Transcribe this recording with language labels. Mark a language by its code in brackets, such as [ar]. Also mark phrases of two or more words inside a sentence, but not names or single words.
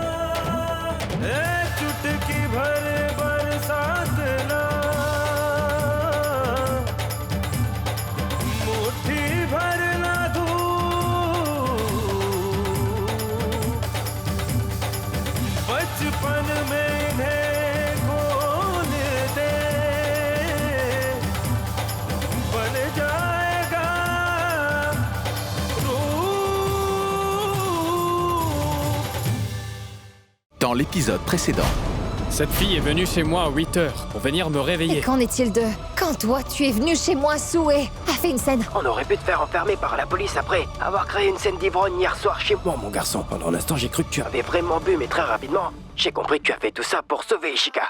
[hi] चुटकी भर बरसात ना, मुट्ठी भर ना धूप, बचपन में इन्हें खोल दे, बन जाएगा रूप। [fr] Dans l'épisode précédent, Cette fille est venue chez moi à 8 heures pour venir me Et réveiller. qu'en est-il de... Quand toi, tu es venu chez moi, Souhait, a fait une scène. On aurait pu te faire enfermer par la police après avoir créé une scène d'ivrogne hier soir chez moi, mon garçon. Pendant un instant, j'ai cru que tu avais vraiment bu, mais très rapidement, j'ai compris que tu as fait tout ça pour sauver Ishika.